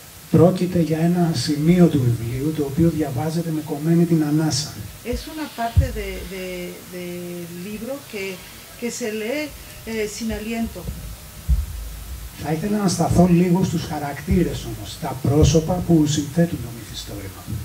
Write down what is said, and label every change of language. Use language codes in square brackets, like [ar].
[el] Πρόκειται για ένα σημείο του βιβλίου το οποίο διαβάζεται με κομμένη την ανάσα. [es] Es una parte del libro que se lee sin aliento. [el] Θα ήθελα να σταθώ λίγο στους χαρακτήρες όμως, τα πρόσωπα που συνθέτουν το μυθιστόρημα.